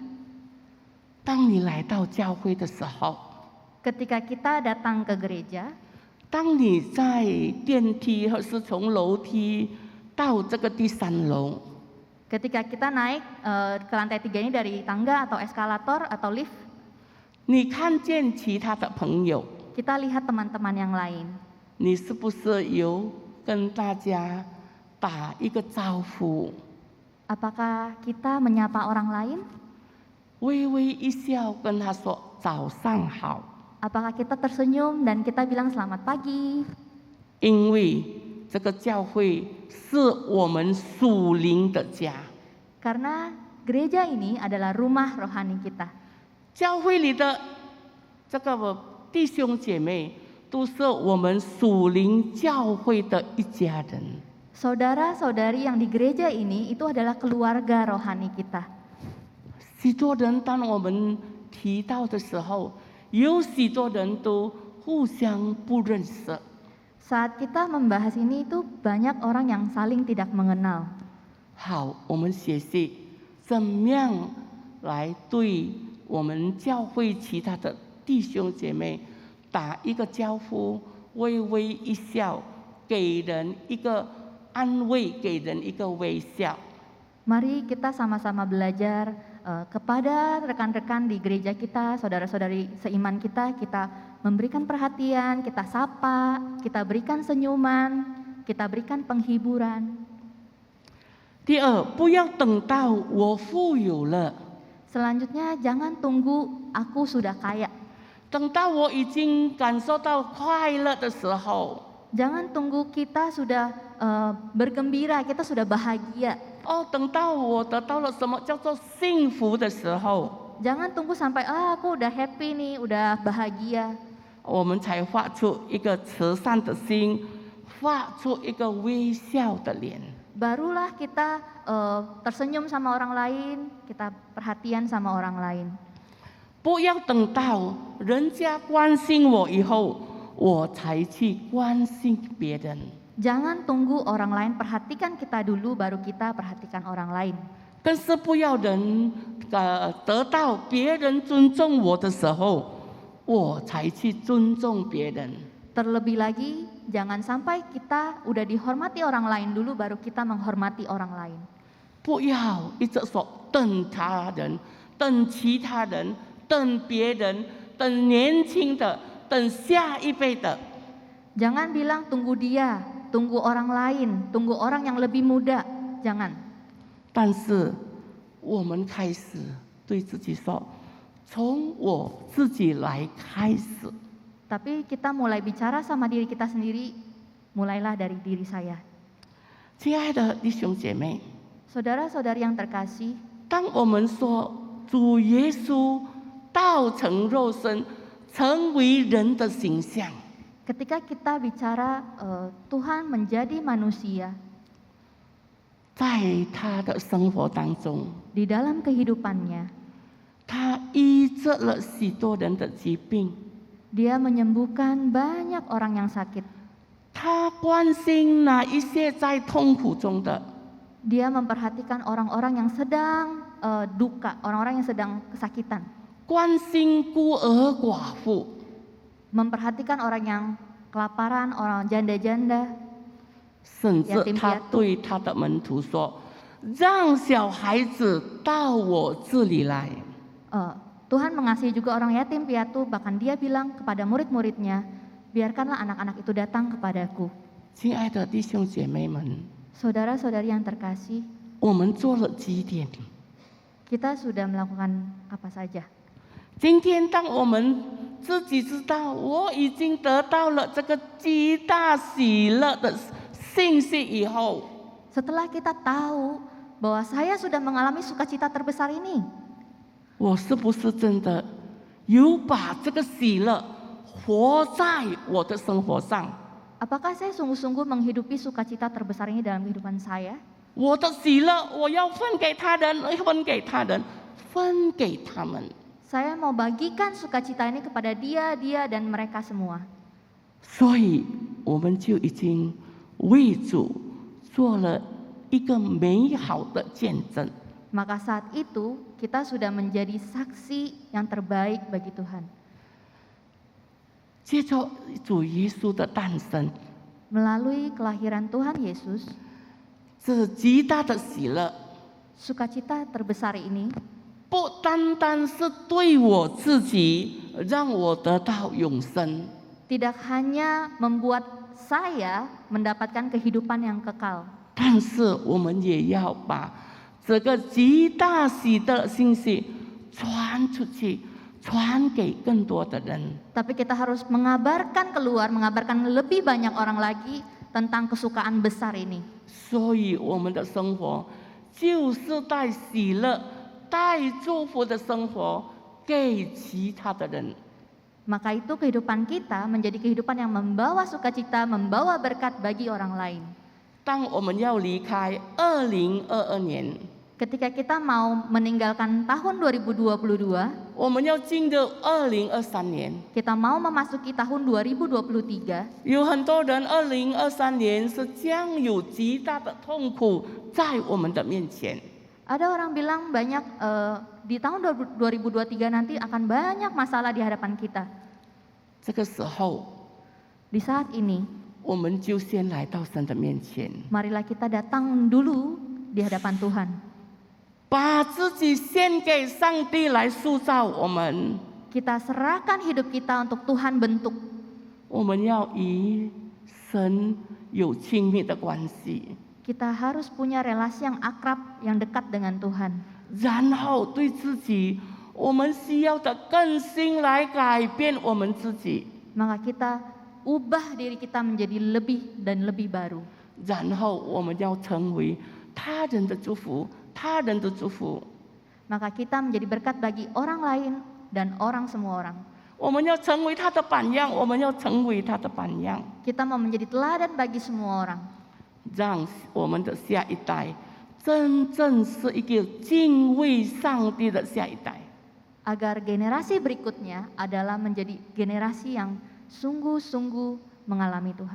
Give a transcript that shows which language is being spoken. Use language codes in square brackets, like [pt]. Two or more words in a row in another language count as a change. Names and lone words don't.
[zh] 当你来到教会的时候， [id] Ketika kita datang ke gereja, [zh] 当你在电梯或是从楼梯到这个第3楼， [id] ketika kita naik ke lantai 3 ini dari tangga atau eskalator atau lift, [zh] 你看见其他的朋友， [id] kita lihat teman-teman yang lain. [zh] 你是不是有跟大家打一个招呼， [id] Apakah kita menyapa orang lain? [zh] 微微一笑跟他说早上好？ [id] Apakah kita tersenyum dan kita bilang selamat pagi? [zh] 因为这个教会是我们属灵的家， [id] Karena gereja ini adalah rumah rohani kita. [zh] 教会里的这个弟兄姐妹都是我们属灵教会的一家人。 [id] Saudara-saudari yang di gereja ini itu adalah keluarga rohani kita. [zh] 许多人当我们提到的时候，有许多人都互相不认识。 [id] Saat kita membahas ini itu banyak orang yang saling tidak mengenal. [zh] 好，我们学习怎么样来对我们教会其他的弟兄姐妹打一个招呼，微微一笑，给人一个安慰，给人一个微笑。 [id] Mari kita sama-sama belajar kepada rekan-rekan di gereja kita, saudara-saudari seiman kita, kita memberikan perhatian, kita sapa, kita berikan senyuman, kita berikan penghiburan. [zh] 第二，不要等到我富有了， [id] Selanjutnya jangan tunggu aku sudah kaya. [zh] 等到我已经感受到快乐的时候， [id] Jangan tunggu kita sudah bergembira, kita sudah bahagia. [zh] 等到我得到了什么叫做幸福的时候， [id] Jangan tunggu sampai aku udah happy nih, udah bahagia. [zh] 我们才发出一个慈善的心，发出一个微笑的脸。 [id] Barulah kita tersenyum sama orang lain, kita perhatian sama orang lain. [zh] 不要等到人家关心我以后，我才去关心别人。 [id] Jangan tunggu orang lain perhatikan kita dulu, baru kita perhatikan orang lain. [zh] 更是不要得到别人尊重我的时候，我才去尊重别人。 [id] Terlebih lagi, jangan sampai kita udah dihormati orang lain dulu, baru kita menghormati orang lain. [zh] 不要一直说等他人、等其他人、等别人、等年轻的、等下一辈的。 [id] Jangan bilang tunggu dia, tunggu orang lain, tunggu orang yang lebih muda. Jangan. [zh] 但是我们开始对自己说，从我自己来开始。 [id] Tapi kita mulai bicara sama diri kita sendiri, mulailah dari diri saya. [zh] 亲爱的弟兄姐妹， [id] Saudara-saudari yang terkasih, [zh] 当我们说主耶稣道成肉身，成为人的形象， [id] ketika kita bicara Tuhan menjadi manusia, [zh] 在他的生活当中， [id] di dalam kehidupannya, [zh] 他医治了许多人的疾病， [id] dia menyembuhkan banyak orang yang sakit. [zh] 他关心那一些在痛苦中的， [id] Dia memperhatikan orang-orang yang sedang duka, orang-orang yang sedang kesakitan. [zh] 关心孤儿寡妇， [id] Memperhatikan orang yang kelaparan, orang janda-janda. [zh] 甚至他对他的门徒说：“让小孩子到我这里来。” [id] Tuhan mengasihi juga orang yatim piatu, bahkan dia bilang kepada murid-muridnya, biarkanlah anak-anak itu datang kepadaku. [zh] 亲爱的弟兄姐妹们， [id] Saudara-saudari yang terkasih, [zh] 我们做了几点？ [id] kita sudah melakukan apa saja? [zh] 今天当我们自己知道我已经得到了这个极大喜乐的信息以后， [id] Setelah kita tahu bahwa saya sudah mengalami sukacita terbesar ini, [zh] 我是不是真的有把这个喜乐活在我的生活上？ [id] Apakah saya sungguh-sungguh menghidupi sukacita terbesar ini dalam kehidupan saya? [zh] 我的喜乐，我要分给他人，分给他人，分给他们。 [id] Saya mau bagikan sukacita ini kepada dia, dan mereka semua. [zh] 所以，我们就已经为主做了一个美好的见证。 [id] Maka saat itu kita sudah menjadi saksi yang terbaik bagi Tuhan. [zh] 接着主耶稣的诞生， [id] Melalui kelahiran Tuhan Yesus, [zh] 这极大的喜乐， [id] sukacita terbesar ini [zh] 不单单是对我自己，让我得到永生， [id] tidak hanya membuat saya mendapatkan kehidupan yang kekal, [zh] 但是我们也要把这个极大喜的信息传出去，传给更多的人。 [id] tapi kita harus mengabarkan keluar, mengabarkan lebih banyak orang lagi tentang kesukaan besar ini. [zh] 所以我们的生活就是带喜乐、带祝福的生活给其他的人。 [id] Maka itu kehidupan kita menjadi kehidupan yang membawa sukacita, membawa berkat bagi orang lain. [zh] 当我们要离开2022年， [id] Ketika kita mau meninggalkan tahun 2022, [zh] 我们要进入2023年。 [id] kita mau memasuki tahun 2023, [zh] 有很多人2023年是将有极大的痛苦在我们的面前。 [id] ada orang bilang banyak di tahun 2023 nanti akan banyak masalah di hadapan kita. [zh] 这个时候， [id] Di saat ini, [zh] 我们就先来到神的面前， [id] marilah kita datang dulu di hadapan Tuhan. [zh] 把自己献给上帝来塑造我们。 [id] Kita serahkan hidup kita untuk Tuhan bentuk. [zh] 我们要与神有亲密的关系， [id] Kita harus punya relasi yang akrab, yang dekat dengan Tuhan. [zh] 然后对自己，我们需要的更新来改变我们自己， [id] Maka kita ubah diri kita menjadi lebih dan lebih baru. [zh] 然后我们要成为他人的祝福，他人的祝福。 [id] Maka kita menjadi berkat bagi orang lain dan semua orang. [zh] 我们要成为他的榜样，我们要成为他的榜样， [id] Kita mau menjadi teladan bagi semua orang. [zh] 让我们的下一代真正是一个敬畏上帝的下一代。 [id] Agar generasi berikutnya adalah menjadi generasi yang sungguh-sungguh mengalami Tuhan.